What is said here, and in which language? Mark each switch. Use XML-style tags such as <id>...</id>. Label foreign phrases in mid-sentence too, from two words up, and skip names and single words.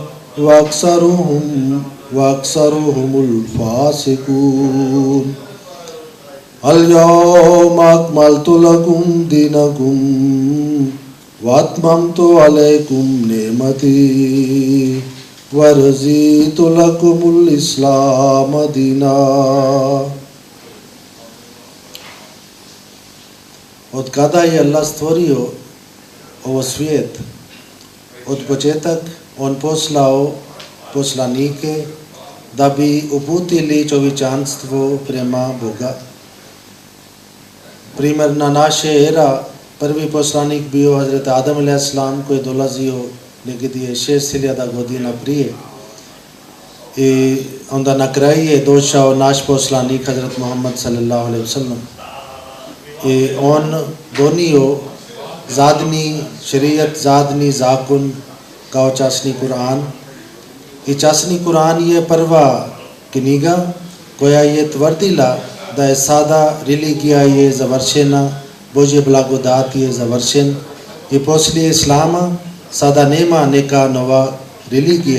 <ar>وأكثرهم الفاسقون اليوم أكملت لكم دينكم وأتممت عليكم نعمتي ورضيت لكم الإسلام دينا.</ar> <bs>Od kada je Allah stvorio ovo svijet, od početak on poslao poslanike da bi uputili čovječanstvo prema Boga. Primjer na naše era, prvi poslanik bio Hazret Adam a.s. koji je dolazio negdje 6000 godina prije. I onda na kraju je došao naš poslanik Hazret Muhammad</bs> <ar>صلى الله عليه وسلم.</ar> <bs>I on donio zadnji šerijat, zadnji zakon kao časni Kur'an. I časni Kur'an je prva knjiga koja je tvrdila da je sada religija je završena, Božje blagodat je završen i poslije Islama sada nema neka nova religija.</bs>